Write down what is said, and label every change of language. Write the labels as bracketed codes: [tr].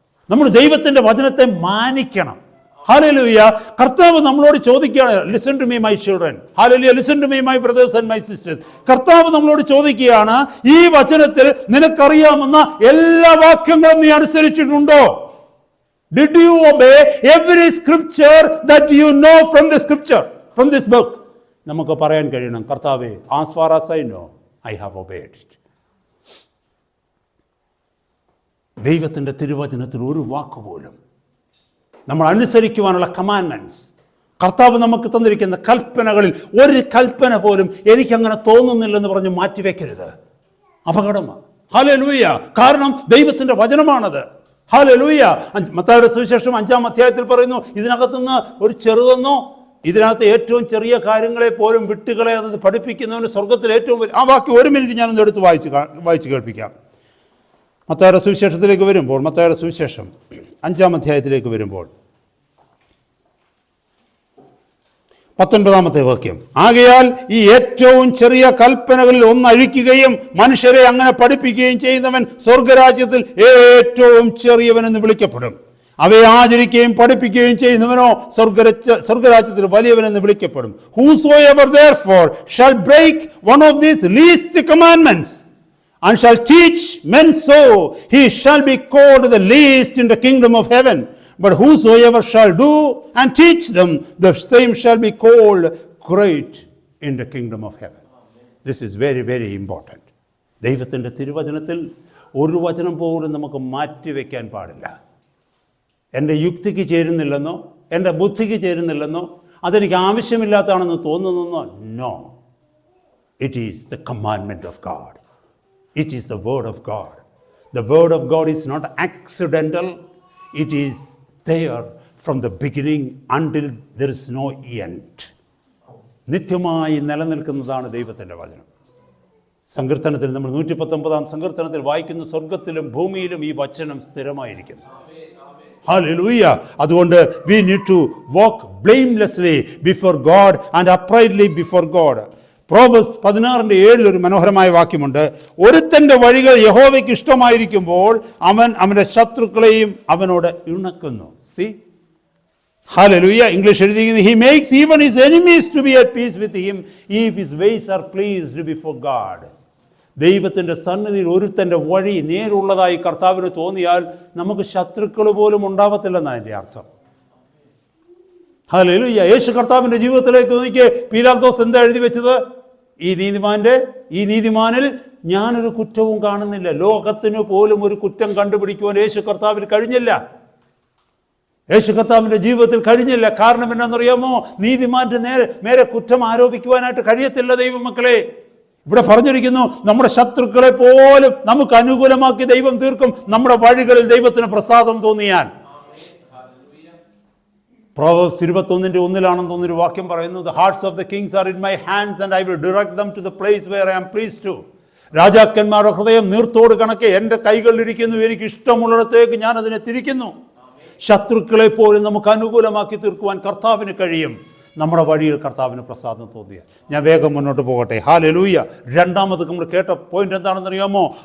[ml] നമ്മൾ ദൈവത്തിൻ്റെ വചനത്തെ മാനിക്കണം. ഹല്ലേലൂയ. കർത്താവ് നമ്മളോട് ചോദിക്കുകയാണ്, [en] Listen to me my children. [ml] Hallelujah. [en] Listen to me my brothers and my sisters. [ml] കർത്താവ് നമ്മളോട് ചോദിക്കുകയാണ്, ഈ വചനത്തിൽ നിനക്കറിയാവുന്ന എല്ലാ വാക്യങ്ങളും നീ അനുസരിച്ചിട്ടുണ്ടോ? [en] Did you obey every scripture that you know from the scripture, from this book? [ml] നമുക്ക് പറയാൻ കഴിയണം, കർത്താവേ, [en] as far as I know, I have obeyed it. [ml] ദൈവത്തിൻ്റെ തിരുവചനത്തിൽ ഒരു വാക്കുപോലും നമ്മൾ അനുസരിക്കുവാനുള്ള കമാൻഡ്മെന്റ്സ്, കർത്താവ് നമുക്ക് തന്നിരിക്കുന്ന കൽപ്പനകളിൽ ഒരു കൽപ്പന പോലും എനിക്കങ്ങനെ തോന്നുന്നില്ലെന്ന് പറഞ്ഞ് മാറ്റിവെക്കരുത്. അപകടമാണ്. ഹല്ലേലൂയ. കാരണം ദൈവത്തിൻ്റെ വചനമാണത്. ഹല്ലേലൂയ. മത്തായിയുടെ സുവിശേഷം 5-ാം അധ്യായത്തിൽ പറയുന്നു, ഇതിനകത്തുനിന്ന് ഒരു ചെറുതെന്നോ, ഇതിനകത്ത് ഏറ്റവും ചെറിയ കാര്യങ്ങളെ പോലും വിട്ടുകളെ അത് പഠിപ്പിക്കുന്നവന് സ്വർഗത്തിൽ ഏറ്റവും വലിയ. ആ വാക്യം 1 മിനിറ്റ് ഞാനൊന്ന് എടുത്ത് വായിച്ച് കേൾപ്പിക്കാം. മത്തായിയുടെ സുവിശേഷത്തിലേക്ക് വരുമ്പോൾ, മത്തായിയുടെ സുവിശേഷം 5-ാം അധ്യായത്തിലേക്ക് വരുമ്പോൾ 19-ാമത്തെ വാക്യം, ആകയാൽ ഈ ഏറ്റവും ചെറിയ കൽപ്പനകളിൽ ഒന്ന് അഴിക്കുകയും മനുഷ്യരെ അങ്ങനെ പഠിപ്പിക്കുകയും ചെയ്യുന്നവൻ സ്വർഗരാജ്യത്തിൽ ഏറ്റവും ചെറിയവനെന്ന് വിളിക്കപ്പെടും. അവയെ ആചരിക്കുകയും പഠിപ്പിക്കുകയും ചെയ്യുന്നവനോ സ്വർഗരാജ്യത്തിൽ വലിയവനെന്ന് വിളിക്കപ്പെടും. [en] Whosoever therefore shall break one of these least commandments and shall teach men so, he shall be called the least in the kingdom of heaven. But whosoever shall do and teach them, the same shall be called great in the kingdom of heaven. This is very, very important. [ml] ദൈവത്തിൻ്റെ തിരുവചനത്തിൽ ഒരു വചനം പോലും നമുക്ക് മാറ്റിവെക്കാൻ പാടില്ല. എൻ്റെ യുക്തിക്ക് ചേരുന്നില്ലെന്നോ, എൻ്റെ ബുദ്ധിക്ക് ചേരുന്നില്ലെന്നോ, അതെനിക്ക് ആവശ്യമില്ലാത്തതാണെന്ന് തോന്നുന്നെന്നോ. [en] No, it is the commandment of God. It is the word of God. The word of God is not accidental. It is there from the beginning until there is no end. [ml] നിത്യമായി നിലനിൽക്കുന്നതാണ് ദൈവത്തിൻ്റെ വചനം. സങ്കീർത്തനത്തിൽ നമ്മൾ 119-ാം സങ്കീർത്തനത്തിൽ വായിക്കുന്ന, സ്വർഗത്തിലും ഭൂമിയിലും ഈ വചനം സ്ഥിരമായിരിക്കുന്നു. ഹല്ലേലൂയ. അതുകൊണ്ട് [en] we need to walk blamelessly before God and uprightly before God. [ml] പ്രോവെർബ്സ് 16:7 ഒരു മനോഹരമായ വാക്യമുണ്ട്. ഒരുത്തന്റെ വഴികൾ യഹോവയ്ക്ക് ഇഷ്ടമായിരിക്കുമ്പോൾ അവൻ അവന്റെ ശത്രുക്കളെയും അവനോട് ഇണക്കുന്നു. C, hallelujah. ഇംഗ്ലീഷ് എഴുതിയിരിക്കുന്നത് [en] he makes even his enemies to be at peace with him if his ways are pleased before God. [ml] ദൈവത്തിൻ്റെ സന്നിധിയിൽ ഒരുത്തൻ്റെ വഴി നേരുള്ളതായി കർത്താവിന് തോന്നിയാൽ നമുക്ക് ശത്രുക്കൾ പോലും ഉണ്ടാവത്തില്ലെന്നാണ് എൻ്റെ അർത്ഥം. ഹല്ലേലൂയ. യേശു കർത്താവിൻ്റെ ജീവിതത്തിലേക്ക് നോക്കിയേ, പീലാത്തോസ് എന്താ എഴുതി വെച്ചത്? ഈ നീതിമാനിൽ ഞാനൊരു കുറ്റവും കാണുന്നില്ല. ലോകത്തിന് പോലും ഒരു കുറ്റം കണ്ടുപിടിക്കുവാൻ യേശു കർത്താവിന് കഴിഞ്ഞില്ല. യേശു കർത്താവിൻ്റെ ജീവിതത്തിൽ കഴിഞ്ഞില്ല. കാരണം എന്നാണെന്നറിയാമോ? നീതിമാന്റെ നേരെ കുറ്റം ആരോപിക്കുവാനായിട്ട് കഴിയത്തില്ല ദൈവമക്കളെ. ഇവിടെ പറഞ്ഞിരിക്കുന്നു, നമ്മുടെ ശത്രുക്കളെ പോലും നമുക്ക് അനുകൂലമാക്കി ദൈവം തീർക്കും, നമ്മുടെ വഴികളിൽ ദൈവത്തിന് പ്രസാദം തോന്നിയാൽ. പ്രോവെർബ്സ് 21:1 തോന്നുന്നൊരു വാക്യം പറയുന്നു, [en] the hearts of the kings are in my hands and I will direct them to the place where I am pleased to. [ml] രാജാക്കന്മാരുടെ ഹൃദയം നീർത്തോട് കണക്കെ എൻ്റെ കൈകളിലിരിക്കുന്നു, എനിക്ക് ഇഷ്ടമുള്ളിടത്തേക്ക് ഞാൻ അതിനെ തിരിക്കുന്നു. ശത്രുക്കളെ പോലും നമുക്ക് അനുകൂലമാക്കി തീർക്കുവാൻ കർത്താവിന് കഴിയും, നമ്മുടെ വഴിയിൽ കർത്താവിന് പ്രസാദം തോന്നിയാൽ. ഞാൻ വേഗം മുന്നോട്ട് പോകട്ടെ. ഹല്ലേലൂയ. രണ്ടാമത് നമ്മൾ കേട്ട പോയിന്റ് എന്താണെന്ന് അറിയാമോ?